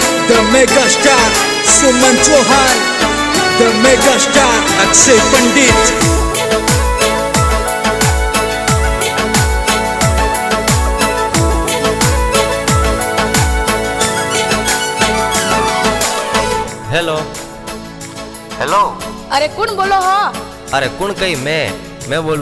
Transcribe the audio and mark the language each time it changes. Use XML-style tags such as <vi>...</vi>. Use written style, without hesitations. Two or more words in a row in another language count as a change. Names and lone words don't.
<en>the mega star Suman Chauhan, the mega star Akshay Pandit.</en> <hi>हेलो हेलो। अरे कौन बोलो? हाँ अरे कौन कही मैं बोलूं।</hi>